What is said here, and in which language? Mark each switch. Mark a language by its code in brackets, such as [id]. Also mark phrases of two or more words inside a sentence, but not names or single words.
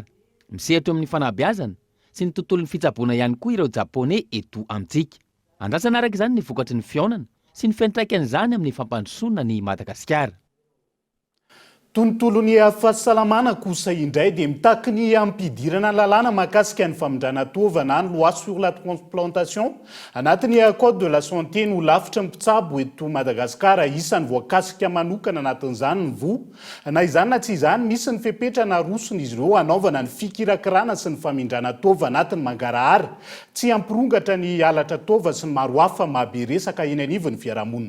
[mg] Misehatra amin'ny fanabeazana sy ny tontolon'ny fitsaboana ihany koa ireo Japonais eto amintsika. Andrasana araka izany ny vokatry ny fionana sy ny fiantraikan'izany amin'ny fampandrosoana ny Madagasikara. Tontolon'ny fahasalamana kosa indray dia mitaky ny ampidirana lalàna mahakasika ny famondrana tovana ny [fr] loi sur la transplantation [mg] anatin'ny [fr] code de la santé [mg] no lafitra ny mpitsabo eto Madagasikara isan'ny voakasika manokana anatin'izany ny voa na izany na tsy izany misy ny fepetrana roson'izy ireo anaovana ny fikirakirana sy ny famindrana tova anatin'ny mangarahara tsy ampirongatra ny alatra tova sy ny maro hafa mahabe resaka eny anivon'ny fiarahamonina.